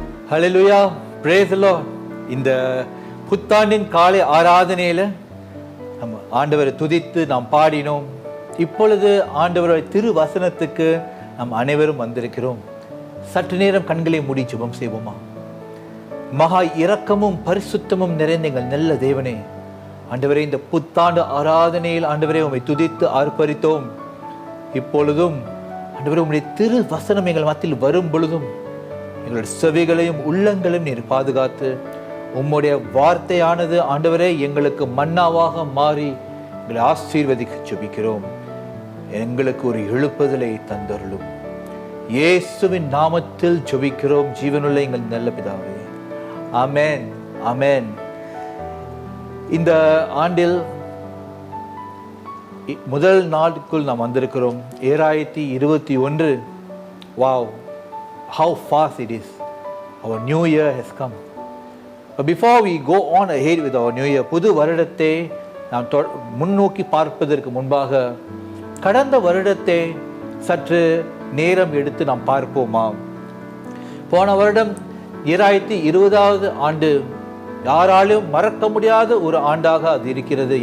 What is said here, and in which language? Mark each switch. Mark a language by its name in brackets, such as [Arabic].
[Tamil] Hallelujah, [English] praise the Lord. [Tamil] இந்த புத்தாண்டின் காலை ஆராதனையில நம்ம ஆண்டவரை துதித்து நாம் பாடினோம். இப்பொழுது ஆண்டவருடைய திரு வசனத்துக்கு நாம் அனைவரும் வந்திருக்கிறோம். சற்று நேரம் கண்களை மூடி ஜெபம் செய்வோமா? மகா இரக்கமும் பரிசுத்தமும் நிறைந்த எங்கள் நல்ல தேவனே, ஆண்டவரே, இந்த புத்தாண்டு ஆராதனையில் ஆண்டவரே உம்மை துதித்து ஆர்ப்பரித்தோம். இப்பொழுதும் ஆண்டவரே உம்முடைய திரு வசனம் எங்கள் மத்தியில் வரும் பொழுதும் எங்களுடைய செவிகளையும் உள்ளங்களையும் நீர் பாதுகாத்து உம்முடைய வார்த்தையானது ஆண்டவரே எங்களுக்கு மன்னாவாக மாறி எங்களை ஆசீர்வதிக்க ஜெபிக்கிறோம். எங்களுக்கு ஒரு எழுப்புதலை தந்தருளும். இயேசுவின் நாமத்தில் ஜெபிக்கிறோம் ஜீவனுள்ள எங்கள் நல்ல பிதாவே. ஆமென், ஆமென். இந்த ஆண்டில் முதல் நாளுக்குள் நாம் வந்திருக்கிறோம். 2021. [English] Wow, how fast it is. Our new year has come. Before we go on ahead with our new year, [Tamil] புது வருடத்தை நாம் முன்னோக்கி பார்ப்பதற்கு முன்பாக கடந்த வருடத்தை சற்று நேரம் எடுத்து நாம் பார்ப்போமா? போன வருடம் 2020வது ஆண்டு யாராலும் மறக்க முடியாத ஒரு ஆண்டாக அது இருக்கிறது.